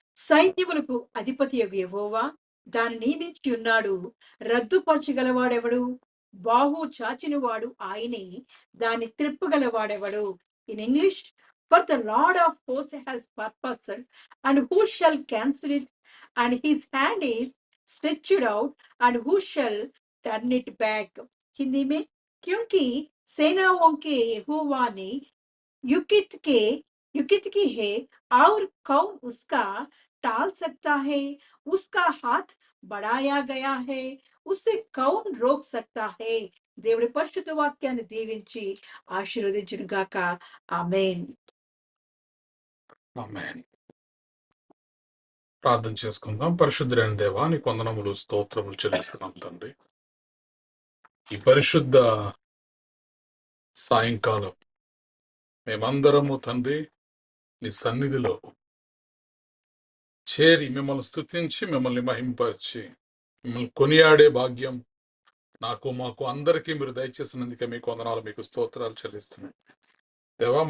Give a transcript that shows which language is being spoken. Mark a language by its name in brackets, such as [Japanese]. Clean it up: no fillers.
[Telugu] సైన్యములకు అధిపతియగు యెహోవా దాన్ని నియమించి ఉన్నాడు. రద్దుపరచగలవాడెవడు? బాహు చాచినవాడు ఆయనే, దాన్ని త్రిప్పగలవాడెవడు? [English] In English, for the Lord of hosts has purposed, and who shall cancel it? And his hand is stretched out, and who shall turn it back? [Hindi] Hindi में, क्योंकि सेनाओं के यहोवा ने युकित की है, और कौन उसका टाल सकता है? उसका हाथ बढ़ाया गया है, उसे कौन रोक सकता है? [Telugu] దేవుడి పరిశుద్ధ వాక్యాన్ని దీవించి ఆశీర్వదించును గాక. ఆమేన్. ఆమేన్. ప్రార్థన చేసుకుందాం. పరిశుద్ధుడైన దేవా నీ వందనములు స్తోత్రములు చెల్లిస్తున్నాం తండ్రి. ఈ పరిశుద్ధ సాయంకాలం మేమందరము తండ్రి నీ సన్నిధిలో చేరి మిమ్మల్ని స్తుతించి మిమ్మల్ని మహింపరిచి మిమ్మల్ని కొనియాడే భాగ్యం నాకు మాకు అందరికీ మీరు దయచేసినందుకే మీకు వందనాలు, మీకు స్తోత్రాలు చెల్లిస్తున్నాం దేవా.